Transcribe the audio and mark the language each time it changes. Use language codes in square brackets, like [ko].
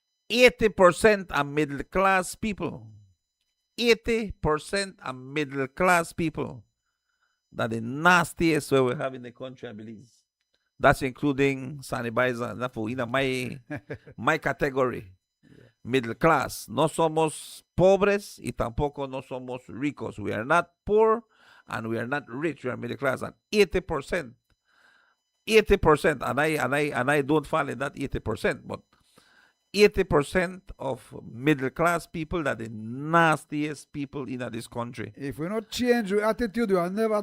[en] 80% are middle class people. 80% are middle class people. That the nastiest way we have in the country, I believe. That's including Sani Baiza. That's for my category. Middle class. [es] No somos pobres y tampoco no somos ricos. [en] We are not poor and we are not rich. We are middle class. And 80%. 80%. And I don't fall in that 80%, but 80% of middle class people that the nastiest people in this country. If we not change our attitude, we will never.